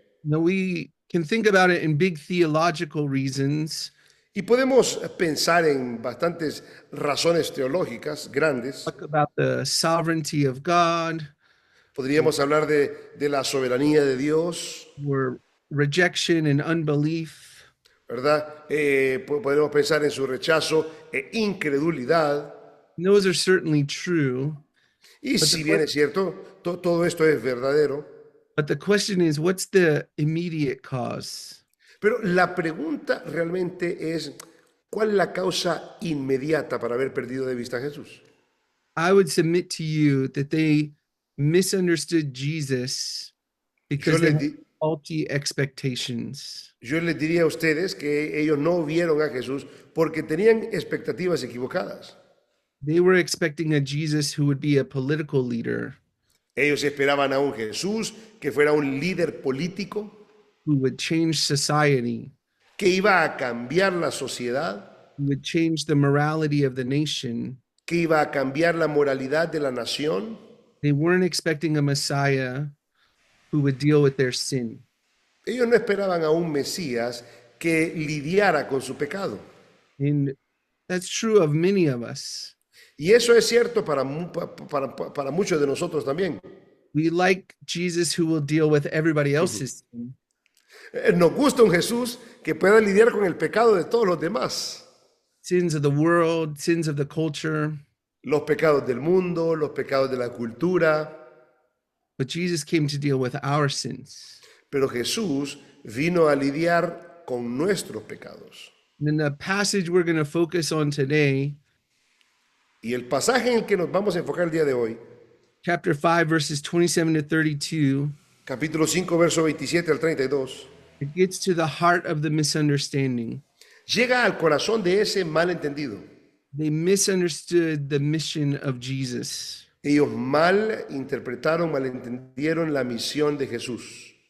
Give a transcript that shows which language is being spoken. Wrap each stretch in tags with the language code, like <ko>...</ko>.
<en>Now we can think about it in big theological reasons,</en> <es>Y podemos pensar en bastantes razones teológicas grandes.</es> <en>talk about the sovereignty of God,</en> <es>Podríamos hablar de la soberanía de Dios,</es> <en>or rejection and unbelief.</en> <es>¿verdad? Podemos pensar en su rechazo e incredulidad.</es> <en>And those are certainly true.</en> <es>Y si bien es cierto, todo esto es verdadero.</es> <en>But the question is, what's the immediate cause?</en> <es>Pero la pregunta realmente es, ¿cuál es la causa inmediata para haber perdido de vista a Jesús?</es> <en>I would submit to you that they misunderstood Jesus because they</en> <es>les</es> <en>had faulty expectations.</en> <es>Yo les diría a ustedes que ellos no vieron a Jesús porque tenían expectativas equivocadas.</es> <en>They were expecting a Jesus who would be a political leader,</en> <es>Ellos esperaban a un Jesús que fuera un líder político,</es> <en>who would change society,</en> <es>que iba a cambiar la sociedad,</es> <en>who would change the morality of the nation.</en> <es>que iba a cambiar la moralidad de la nación.</es> <en>They weren't expecting a Messiah who would deal with their sin.</en> <es>Ellos no esperaban a un Mesías que lidiara con su pecado.</es> <en>And that's true of many of us.</en> <es>Y eso es cierto para muchos de nosotros también.</es> <en>We like Jesus who will deal with everybody else's sin.</en> <es>Nos gusta un Jesús que pueda lidiar con el pecado de todos los demás.</es> <en>Sins of the world, sins of the culture.</en> <es>Los pecados del mundo, los pecados de la cultura.</es> <en>But Jesus came to deal with our sins.</en> <es>Pero Jesús vino a lidiar con nuestros pecados.</es> <en>And in the passage we're going to focus on today,</en> <es>Y el pasaje en el que nos vamos a enfocar el día de hoy,</es> <en>chapter 5, verses 27 to 32,</en> <es>capítulo 5, verso 27 al 32,</es> <en>it gets to the heart of the misunderstanding.</en> <es>llega al corazón de ese malentendido.</es> <en>They misunderstood the mission of Jesus.</en> <es>Ellos malentendieron la misión de Jesús.</es>